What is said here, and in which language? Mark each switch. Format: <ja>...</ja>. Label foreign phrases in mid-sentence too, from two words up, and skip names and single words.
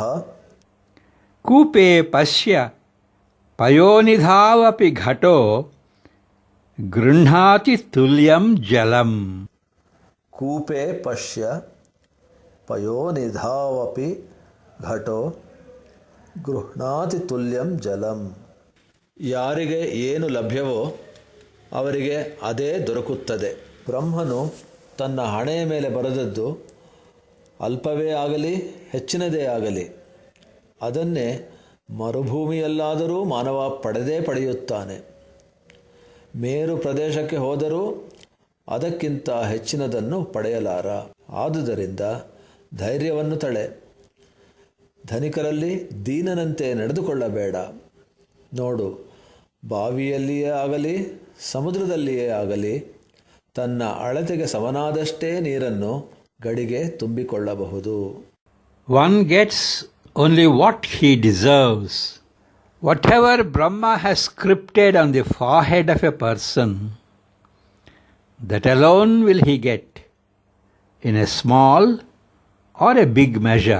<sa>ಕೂಪೇ ಪಶ್ಯ ಪಯೋನಿಧಾವಪಿ ಘಟೋ ಗೃಹ್ಣಾತಿ ತುಲ್ಯಂ ಜಲಂ. ಕೂಪೇ ಪಶ್ಯ ಪಯೋನಿಧಾವಪಿ ಘಟೋ ಗೃಹ್ಣಾತಿ ತುಲ್ಯಂ ಜಲಂ.</sa> <kn>ಯಾರಿಗೆ ಏನು ಲಭ್ಯವೋ ಅವರಿಗೆ ಅದೇ ದೊರಕುತ್ತದೆ. ಬ್ರಹ್ಮನು ತನ್ನ ಹಣೆಯ ಮೇಲೆ ಬರೆದದ್ದು ಅಲ್ಪವೇ ಆಗಲಿ ಹೆಚ್ಚಿನದೇ ಆಗಲಿ ಅದನ್ನೇ ಮರುಭೂಮಿಯಲ್ಲಾದರೂ ಮಾನವ ಪಡೆದೇ ಪಡೆಯುತ್ತಾನೆ. ಮೇರು ಪ್ರದೇಶಕ್ಕೆ ಹೋದರೂ ಅದಕ್ಕಿಂತ ಹೆಚ್ಚಿನದನ್ನು ಪಡೆಯಲಾರ. ಆದುದರಿಂದ ಧೈರ್ಯವನ್ನು ತಳೆ. ಧನಿಕರಲ್ಲಿ ದೀನನಂತೆ ನಡೆದುಕೊಳ್ಳಬೇಡ. ನೋಡು, ಬಾವಿಯಲ್ಲಿಯೇ ಆಗಲಿ ಸಮುದ್ರದಲ್ಲಿಯೇ ಆಗಲಿ ತನ್ನ ಅಳತೆಗೆ ಸಮನಾದಷ್ಟೇ ನೀರನ್ನು ಗಡಿಗೆ ತುಂಬಿಕೊಳ್ಳಬಹುದು.</kn> <en>One gets only what he deserves. Whatever Brahma has scripted on the forehead of a person, that alone will he get, in a small or a big measure.</en>